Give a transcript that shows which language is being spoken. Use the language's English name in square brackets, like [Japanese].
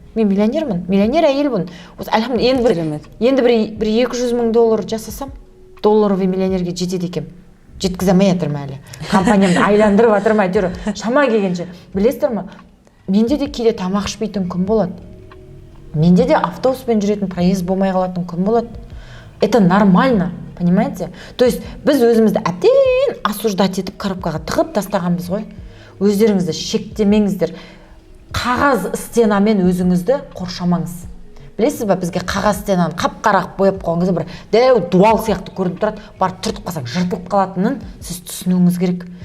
[Kazakh] Мен миллионермін, миллионер әйелмін. Енді бір 200 мың доллар жасасам, долларовый миллионерге жетеді екем. Жеткізе алмай жатырмын әлі. Компаниямды айландырып жатырмын әйтеуір. Шама келгенше. Білесіздер ме? Менде де кейде тамақ ішпейтін күн болады. Менде де автобуспен жүретін проезд болмай қалатын күн болады. [Russian] Это нормально, понимаете? То есть [Kazakh] біз өзімізді әбден осуждать етіп коробкаға тығып тастағанбыз ғой. Өздеріңізді шектемеңіздер. Қағаз стенамен өзіңізді қоршамаңыз. Білесіз ба, бізге қағаз стенаны қап-қарақ бояп қойған кезде бір дәу дуал сияқты көрініп тұрады, барып түртіп қалсаң жыртылып қалатынын сіз түсінуіңіз керек.